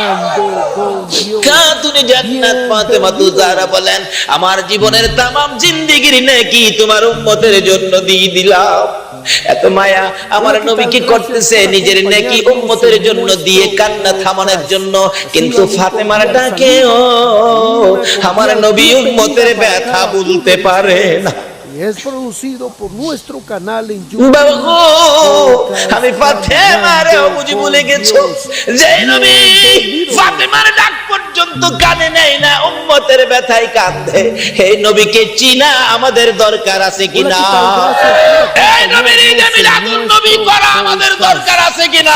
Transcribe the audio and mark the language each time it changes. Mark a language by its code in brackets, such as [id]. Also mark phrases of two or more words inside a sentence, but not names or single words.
[bn] খাতুনে জান্নাত ফাতেমা তুজারা বলেন, আমার জীবনের তামাম জিন্দেগির নেকি তোমার উম্মতের জন্য দিয়ে দিলাম। এত মায়া আমার নবী কি করতেছে, নিজের নেকি উম্মতের জন্য দিয়ে কান্না থামানোর জন্য, কিন্তু ফাতেমার ডাকেও আমার নবী উম্মতের ব্যথা বলতে পারে না। [es] Es producido por nuestro canal en YouTube. [bn] বাবা গো, আমি ফাতেমারেও বুঝি ভুলে গেছো, যে নবী ফাতেমার ডাক পর্যন্ত কানে নেয় না, উম্মতের ব্যথায় কাঁদে, এই নবীকে চিনা আমাদের দরকার আছে কিনা? এই নবীর ঈদে মিলাদুন নবী করা আমাদের দরকার আছে কিনা?